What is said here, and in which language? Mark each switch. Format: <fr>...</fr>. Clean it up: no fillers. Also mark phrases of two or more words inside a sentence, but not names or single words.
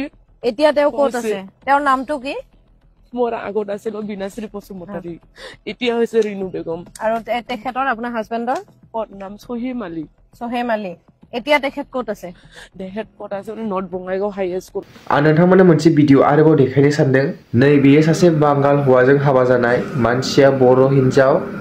<as>এতিয়া তেওঁ ক'ত আছে তেওঁৰ নামটো কি মোৰ আগত আছিল বিনাশ্ৰী বসুমতাৰী এতিয়া হৈছে ৰিনু বেগম আৰু তেখেতৰ আপোনাৰ হাজবেণ্ডৰ নাম সোহেম আলী এতিয়া তেখেত ক'ত আছে তেখেত ক'ত আছে নৰ্থ বঙাইগাঁও হাই স্কুল</as> <brx>आं नोंथांमोननो मोनसे भिडिअ आरोबाव देखायनो सानदों नै बेयो सासे बांगाल हौवाजों हाबा जानाय मानसिया बर' हिन्जाव</brx>